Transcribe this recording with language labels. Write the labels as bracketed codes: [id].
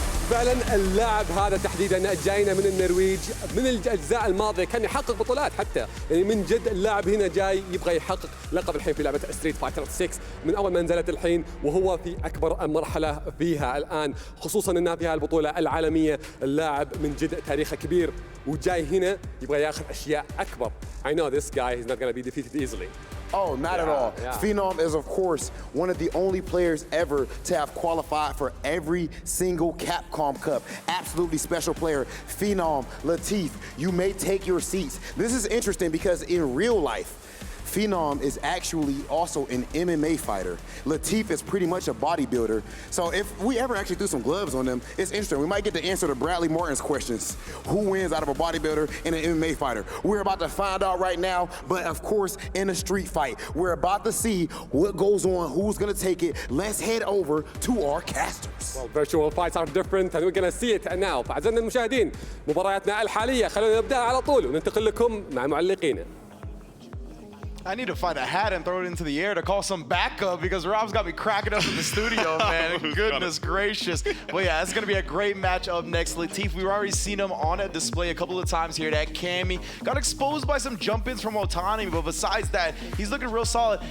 [ar] فعلا اللاعب هذا تحديدا جاينا من النرويج، من الاجزاء الماضيه كان يحقق بطولات حتى، يعني من جد اللاعب هنا جاي يبغى يحقق لقب الحين في لعبه ستريت فايتر 6 من اول ما نزلت الحين، وهو في اكبر مرحله فيها الان، خصوصا انها فيها البطوله العالميه. اللاعب من جد تاريخه كبير وجاي هنا يبغى ياخذ اشياء اكبر. [en] I know this guy is not going to be defeated easily. Oh, not at all. Yeah. Phenom is, of course, one of the only players ever to have qualified for every single Capcom Cup. Absolutely special player. Phenom, Latif, you may take your seats. This is interesting because in real life, Phenom is actually also an MMA fighter. Latif is pretty much a bodybuilder. So if we ever actually threw some gloves on them, it's interesting. We might get the answer to Bradley Martin's questions. Who wins out of a bodybuilder and an MMA fighter? We're about to find out right now, but of course, in a street fight, we're about to see what goes on, who's gonna take it. Let's head over to our casters. Well, virtual fights are different and we're gonna see it now. [ar] فأعزائنا المشاهدين، مبارياتنا الحالية خلونا نبدأ على طول وننتقل لكم مع معلقينا. [en] I need to find a hat and throw it into the air to call some backup because Rob's got me cracking up in the studio, man. Goodness gracious. Well, yeah, it's going to be a great match up next. Latif, we've already seen him on a display a couple of times here at Cammy. Got exposed by some jump-ins from Otani, but besides that, he's looking real solid.